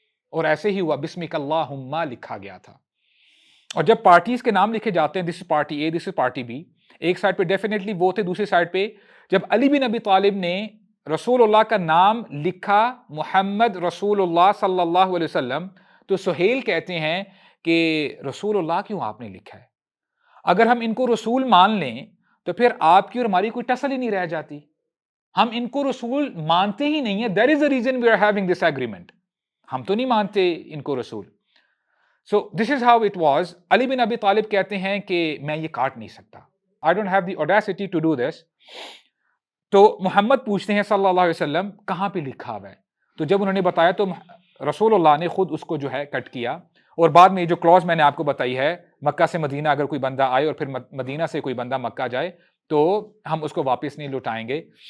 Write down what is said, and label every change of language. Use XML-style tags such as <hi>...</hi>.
<ur>اور ایسے ہی ہوا، بسمک اللہم لکھا گیا تھا. اور جب پارٹیز کے نام لکھے جاتے ہیں،</ur> <en>this is party A, this is party B,</en> <ur>ایک سائڈ پہ ڈیفینیٹلی وہ تھے، دوسری سائڈ پہ جب علی بن ابی طالب نے رسول اللہ کا نام لکھا محمد رسول اللہ صلی اللہ علیہ وسلم، تو سہیل کہتے ہیں کہ رسول اللہ کیوں آپ نے لکھا ہے؟ اگر ہم ان کو رسول مان لیں تو پھر آپ کی اور ہماری کوئی ٹسل ہی نہیں رہ جاتی. ہم ان کو رسول مانتے ہی نہیں ہیں.</ur> <en>There is a reason we are having this agreement.</en> <ur>ہم تو نہیں مانتے ان کو رسول.</ur> <en>So this is how it was.</en> <ur>علی بن ابی طالب کہتے ہیں کہ میں یہ کاٹ نہیں سکتا.</ur> <en>I don't have the audacity to do this.</en> <ur>تو محمد پوچھتے ہیں صلی اللہ علیہ وسلم کہاں پہ لکھا ہوا ہے؟ تو جب انہوں نے بتایا تو رسول اللہ نے خود اس کو جو ہے کٹ کیا. اور بعد میں جو کلوز میں نے آپ کو بتائی ہے، مکہ سے مدینہ اگر کوئی بندہ آئے اور پھر مدینہ سے کوئی بندہ مکہ جائے تو ہم اس کو واپس نہیں لوٹائیں گے.</ur>